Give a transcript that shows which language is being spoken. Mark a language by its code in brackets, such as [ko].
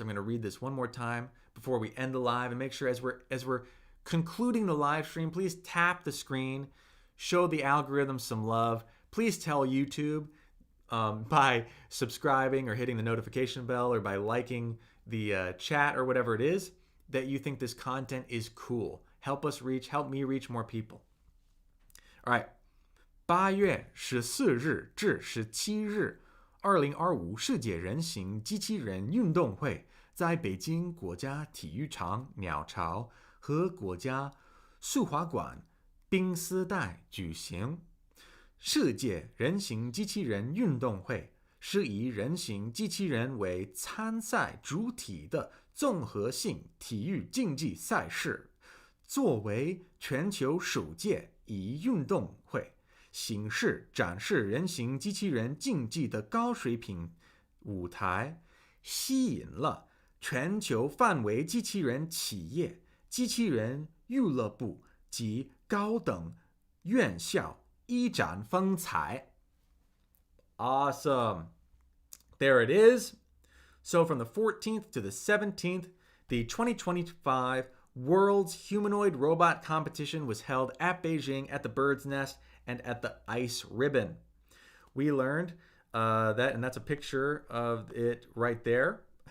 [en] I'm going to read this one more time before we end the live, and make sure as we're concluding the live stream, please tap the screen, show the algorithm some love. Please tell YouTube by subscribing or hitting the notification bell or by liking the chat or whatever it is that you think this content is cool. Help me reach more people. All right. [zh] 8月14日至17日2025世界人形机器人运动会在北京国家体育场鸟巢和国家速滑馆冰丝带举行。世界人形机器人运动会是以人形机器人为参赛主体的综合性体育竞技赛事，作为全球首届一运动会，形式展示人形机器人竞技的高水平舞台，吸引了全球范围机器人企业、机器人俱乐部及高等院校一展风采。 [en] Awesome. There it is. So from the 14th to the 17th, the 2025 World's Humanoid Robot Competition was held at Beijing at the Bird's Nest and at the Ice Ribbon. We learned that, and that's a picture of it right there.